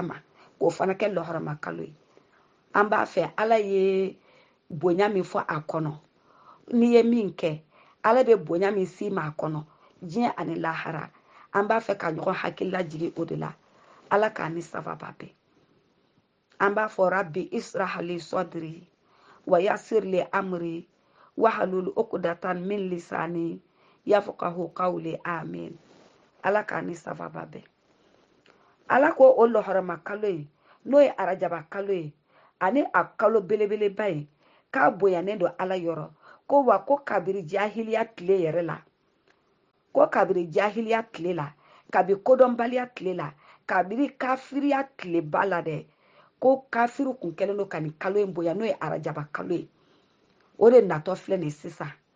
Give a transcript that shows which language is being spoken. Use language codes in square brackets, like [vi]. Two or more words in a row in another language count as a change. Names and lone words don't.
[bm] ma k'o fana kɛ lɔhɔrɔma kalo ye an b'a fɛ ala ye bonya min fɔ a kɔnɔ n'i ye min kɛ ala bɛ bonya min s'i ma a kɔnɔ diɲɛ ani lahara an b'a fɛ ka ɲɔgɔn hakilila jigin o de la ala k'a ni sababa bɛn an b'a fɔ [ar] ربي اشرح لي صدري ويسر لي أمري واحلل عقدة من لساني يفقهوا قولي آمين [bm] ala k'a ni sababa bɛn ala ko o lɔhɔrɔma kalo ye n'o ye arajaba kalo ye ani a kalo belebeleba ye k'a bonyanen don ala yɔrɔ ko wa ko kabiri jahiliya tile yɛrɛ la ko kabiri jahiliya tile la kabi kodɔnbaliya tile la kabiri kafiriya tileba la dɛ ko kafiru kun kɛlen don ka nin kalo in bonya n'o ye arajaba kalo ye o de natɔ filɛ nin sisan